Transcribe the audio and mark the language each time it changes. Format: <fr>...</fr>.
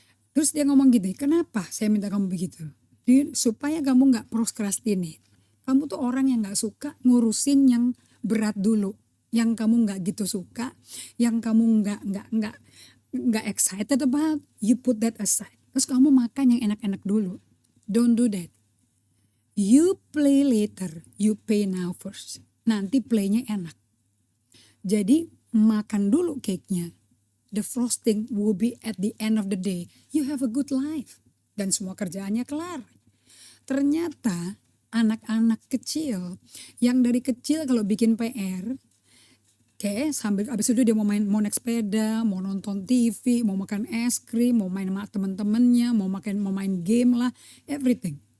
<id>Terus dia ngomong gitu, kenapa saya minta kamu begitu? Supaya kamu gak procrastinate. Kamu tuh orang yang gak suka ngurusin yang berat dulu. Yang kamu gak gitu suka, yang kamu gak excited about,</id> <en>you put that aside.</en> <id>Terus kamu makan yang enak-enak dulu.</id> <en>Don't do that. You play later, you pay now first.</en> <id>Nanti playnya enak. Jadi makan dulu cake-nya.</id> <en>The frosting will be at the end of the day. You have a good life.</en> <id>Dan semua kerjaannya kelar. Ternyata anak-anak kecil yang dari kecil kalau bikin PR, sambil abis itu dia mau naik sepeda, mau nonton TV, mau makan es krim, mau main sama temen-temennya, mau main game lah, everything.</id>